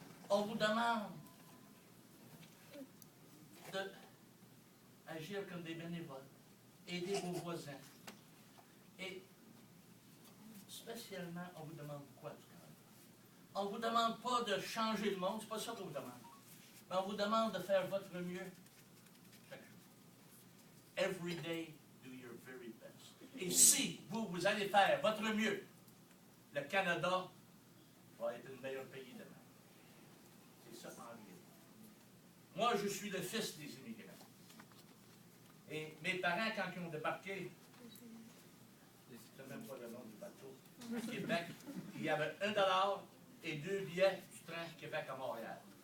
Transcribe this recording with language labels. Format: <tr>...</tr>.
<fr>On vous demande d'agir comme des bénévoles, aider vos voisins. Et spécialement, on vous demande quoi du Canada? On ne vous demande pas de changer le monde, c'est pas ça qu'on vous demande. Mais on vous demande de faire votre mieux chaque jour.</fr> <en>Every day, do your very best.</en> <fr>Et si vous allez faire votre mieux, le Canada va être le meilleur pays demain. C'est ça en réalité. Moi, je suis le fils des immigrants. Et mes parents, quand ils ont débarqué, je ne sais même pas le nom du bateau, à Québec, il y avait $1 et 2 billets du train Québec à Montréal.</fr>